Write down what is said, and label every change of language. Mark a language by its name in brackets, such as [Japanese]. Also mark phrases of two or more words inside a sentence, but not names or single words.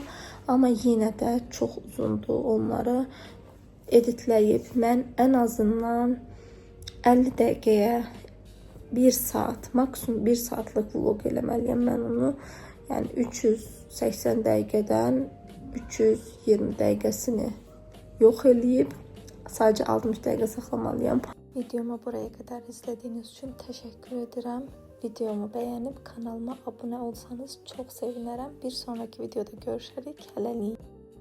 [Azerbaijani] Amma yenə də çox uzundur onları editləyib mən ən azından 50 dəqiqəyə 1 saat, maksimum 1 saatlıq vlog eləməliyəm mən onu. Yəni 380 dəqiqədən 320 dəqiqəsini yox eləyib sadəcə 60 dəqiqə saxlamalıyam. [Turkish] Videomu buraya kadar izlediğiniz için teşekkür ederim. Videomu beğenip kanalıma abone olsanız çok sevinirim. Bir sonraki videoda görüşürük. [Azerbaijani] Hələlik.